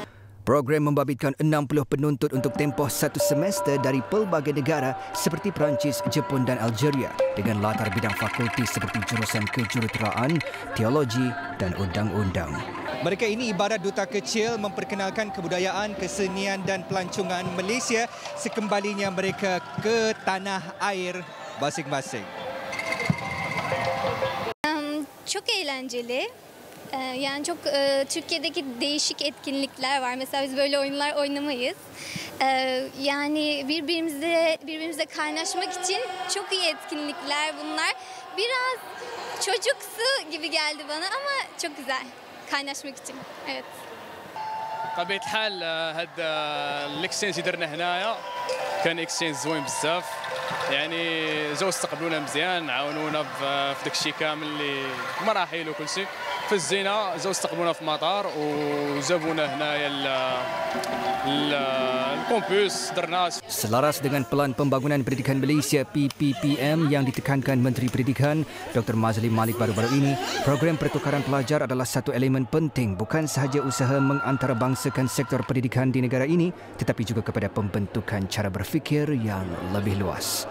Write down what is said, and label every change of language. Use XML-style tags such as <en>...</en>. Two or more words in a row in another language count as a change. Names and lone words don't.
<ms>Program membabitkan 60 penuntut untuk tempoh satu semester dari pelbagai negara seperti Perancis, Jepun dan Algeria dengan latar bidang fakulti seperti jurusan kejuruteraan, teologi dan undang-undang. Mereka ini ibarat duta kecil memperkenalkan kebudayaan, kesenian dan pelancongan Malaysia sekembalinya mereka ke tanah air masing-masing.</ms> <tr>Çok eğlenceli. Yani çok Türkiye'deki değişik etkinlikler var. Mesela biz böyle oyunlar oynamayız. Yani birbirimizle kaynaşmak için çok iyi etkinlikler bunlar. Biraz çocuksu gibi geldi bana ama çok güzel kaynaşmak için. Evet.</tr> <ar>طبيعة الحال هذا الاكسشينج اللي درنا هنايا كان اكسشينج زوين بزاف يعني جاو استقبلونا مزيان عاونونا في داك الشيء كامل اللي مراحل وكل شيء في الزينه جاو استقبلونا في المطار وجابونا هنايا الكامبوس درنا.</ar> <ms>Selaras dengan Pelan Pembangunan Pendidikan Malaysia PPPM yang ditekankan Menteri Pendidikan Dr. Mazli Malik baru-baru ini, program pertukaran pelajar adalah satu elemen penting bukan sahaja usaha mengantarabangsakan sektor pendidikan di negara ini tetapi juga kepada pembentukan cara berfikir yang lebih luas.</ms>